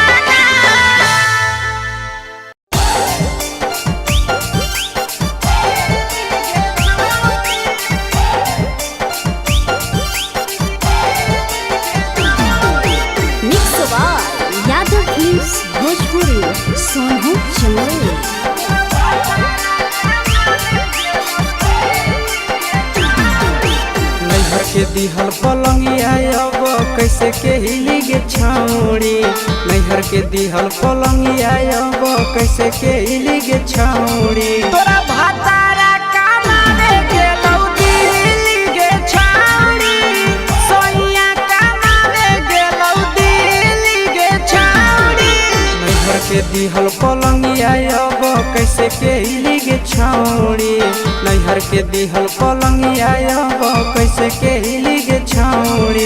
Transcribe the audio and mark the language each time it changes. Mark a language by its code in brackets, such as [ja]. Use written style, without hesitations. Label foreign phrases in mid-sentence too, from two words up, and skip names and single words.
[en] mix by [mag] यादव फिल्म्स भोजपुरी सोनू चंदेल। नैहर के दिहल पलंगिया अब कैसे के हिली गे छौड़ी, नैहर के दिहल पलंगिया अब कैसे के हिली गे छौड़ी। तोरा भातारा कमावे गेलौ दिल्ली गे छौड़ी, सोइया कमावे गेलौ दिल्ली गे छौड़ी। नैहर के दिहल पलंगिया अब कैसे के हिली गे छौड़ी, नैहर के दिहल पलंगिया अब कैसे के हिली गे छौड़ी।